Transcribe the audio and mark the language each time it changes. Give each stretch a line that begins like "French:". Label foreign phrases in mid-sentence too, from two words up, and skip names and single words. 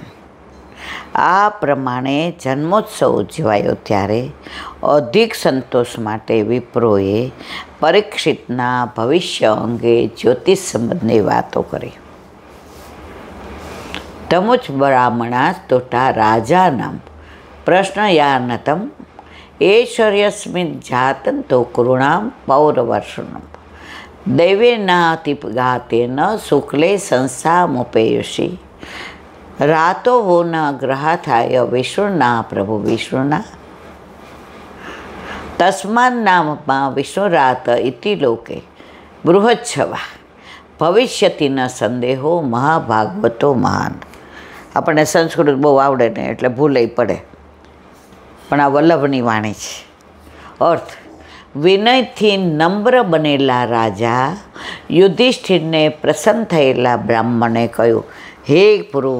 Gujarati: આ પ્રમાણે જન્મોત્સવ ઉજવાયો ત્યારે અધિક સંતોષ માટે વિપ્રોએ પરીક્ષિતના ભવિષ્ય અંગે જ્યોતિષ સંબંધની વાતો કરી.
Sanskrit: તમુચ બ્રાહ્મણા તોટા રાજાનામ પ્રશ્નયાનતમ ऐश्वर्यस्मिन् जातं तो कुरुणां पौरवर्षणं दैवेनातिघातेन शुक्ले संस्थामुपेयुषि रातो वो न ग्रहाथाय विष्णुना प्रभु विष्णुना तस्मान् नाममा विष्णुरात इति लोके बृहच्छवा भविष्यति न संदेहो महाभागवतो महान.
Gujarati: આપણને સંસ્કૃત બહુ આવડે ને એટલે ભૂલાઈ પડે, પણ આ વલ્લભની વાણી છે. અર્થ: વિનયથી નમ્ર બનેલા રાજા યુધિષ્ઠિરને પ્રસન્ન થયેલા બ્રાહ્મણે કહ્યું,